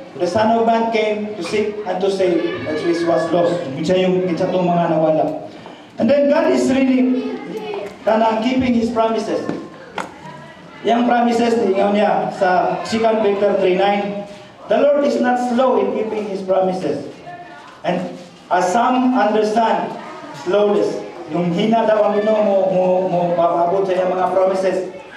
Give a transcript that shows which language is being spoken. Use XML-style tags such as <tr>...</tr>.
<en>The Son of Man came to seek and to save that which was lost.</en> <tl>Siya yung itong mga nawala.</tl> <en>And then God is really kanang keeping His promises.</en> <tl>Yang promises niya sa 2 Peter 3:9.</tl> <en>The Lord is not slow in keeping His promises. And as some understand, slowness.</en> <ceb>Yung hina daw ang Ginoo mo paabot sa iyang mga promises.</ceb>